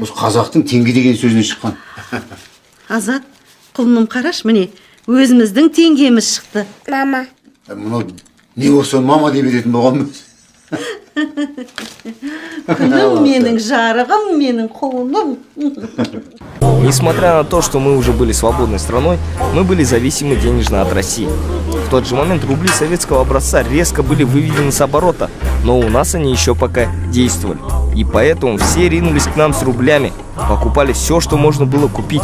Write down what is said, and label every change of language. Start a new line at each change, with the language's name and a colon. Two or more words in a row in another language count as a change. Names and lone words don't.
Kazakh: Осы қазақтың теңге деген сөзінен шыққан. Азат, құлыным қараш, міне, өзіміздің теңгеміз шықты. Мама. Мынау не болса мама деп беретін болғанбыз. Күнім менің жарығым, менің құлыным.
Russian: Несмотря на то, что мы уже были свободной страной, мы были зависимы денежно от России. В тот же момент рубли советского образца резко были выведены с оборота, но у нас они еще пока действовали. И поэтому все ринулись к нам с рублями, покупали все, что можно было купить.